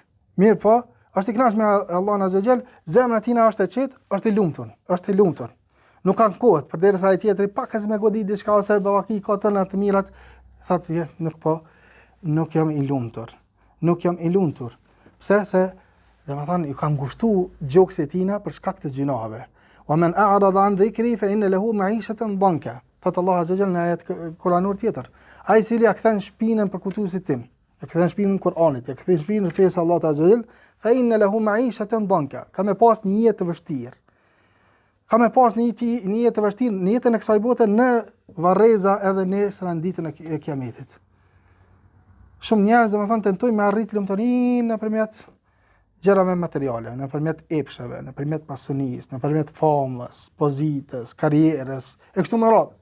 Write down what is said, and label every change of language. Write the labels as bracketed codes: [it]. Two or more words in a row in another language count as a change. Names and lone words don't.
[sq] Mirë po, është i kënaqur me Allahun [ar] عز وجل, [sq] zemra tina është e qetë, është i lumtur. Nuk kanë kohë, përderisa ai tjetri pak as me godit diçka ose bavaki ka të në të mirat, thotë nuk jam i lumtur. Nuk jam i lumtur. Pse? Se domethënë ju kanë ngushtuar gjoksit tina për shkak të gjinohave. [ar] ومن أعرض عن ذكري فإن له معيشة ضنكا. [sq] Thot Allah [ar] عز وجل [sq] në ayat kuranor tjetër. Ai cili ja kthen shpinën për kutusit tim, ja kthen shpinën Kur'anit, ja kthen shpinën fesë Allahut [ar] عز وجل, فإن له معيشة ضنكا. [sq] Ka me pas një jetë të vështirë. Ka me pas një jetë të vështirë në jetën e kësaj bote, në varreza edhe nesër në ditën e kiametit. Shumë njerëz domethënë tentojnë me arrit lumturinë nëpërmjet gjërave materiale, nëpërmjet epsheve, nëpërmjet pasunisë, nëpërmjet famës, pozitës, karrierës, e kështu me radhë.